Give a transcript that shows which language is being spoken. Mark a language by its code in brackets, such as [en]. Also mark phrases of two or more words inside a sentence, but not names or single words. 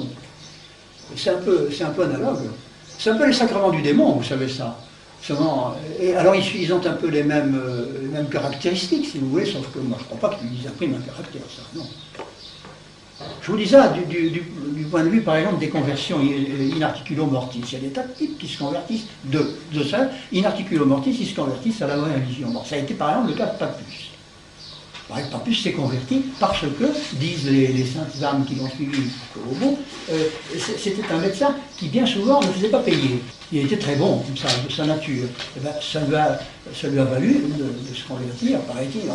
[fr] C'est un peu analogue. C'est un peu les sacrements du démon, vous savez ça. Et alors ils ont un peu les mêmes caractéristiques, si vous voulez, sauf que moi je ne crois pas qu'ils impriment un caractère, ça, non. Je vous dis ça du point de vue, par exemple, des conversions [la] in articulo mortis. [fr] Il y a des tas de types qui se convertissent de ça. [la] In articulo mortis, [fr] ils se convertissent à la vraie religion. Bon, ça a été, par exemple, le cas de Papus. Pampus s'est converti parce que, disent les saintes âmes qui l'ont suivi au bout, c'était un médecin qui bien souvent ne faisait pas payer. Il était très bon, comme ça, de sa nature. Et ben, ça lui a valu de se convertir, paraît-il.